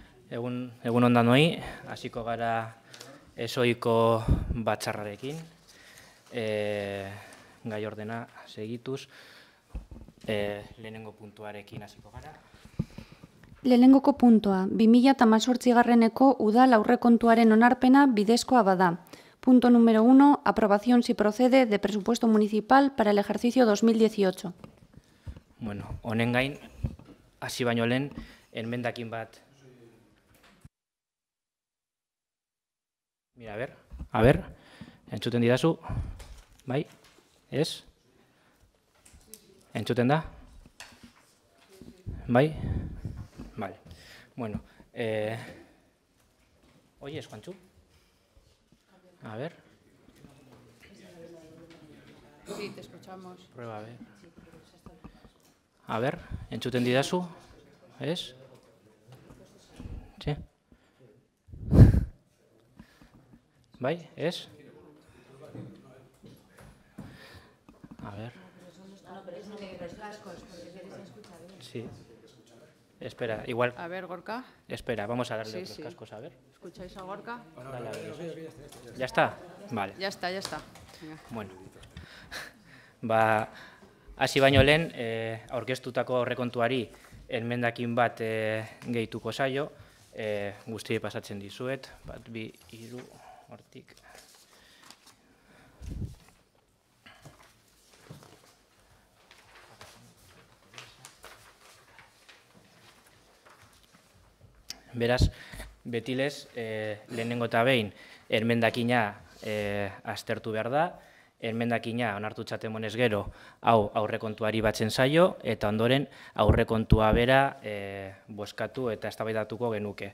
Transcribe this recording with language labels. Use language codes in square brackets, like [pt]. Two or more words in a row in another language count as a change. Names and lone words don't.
[eu] Egun ondan noi, hasiko gara esoiko batzarrarekin, gai ordena segituz, lehenengo puntuarekin hasiko gara. Lehenengoko puntua, 2018 udal aurrekontuaren onarpena bidezkoa bada. [es] Punto número 1, aprobación si procede de presupuesto municipal para el ejercicio 2018. [eu] Bueno, honen gain, hasi baino lehen, enmendakin bat. [es] Mira, a ver, [eu] entzuten didazu, bai, ez? Entzuten da? Bai? [es] Vale, bueno, ¿oyes, Juanchu? A ver. Sí, te escuchamos. Prueba, a ver. A ver, [eu] entzuten didazu, ez? Sí? Bai, ez? [es] A ver. Sí. Espera, igual. A ver, Gorka. Espera, vamos a darle Sí, otros sí. cascos, a ver. ¿Escucháis a Gorka? Dale, a ver. ¿Ya está? Vale. Ya está, ya está. Venga. Bueno. [eu] Hasi baino lehen, aurkeztutako aurrekontuari enmendakin bat gehituko zaio, guztiei pasatzen dizuet, 1, 2, 3, hortik. Beraz, betilez, lehenengo eta behin, enmendakina aztertu behar da, enmendakina onartutzat emonez gero, hau aurrekontuari batzen zaio, eta ondoren aurrekontua bera bozkatu eta eztabaidatuko genuke.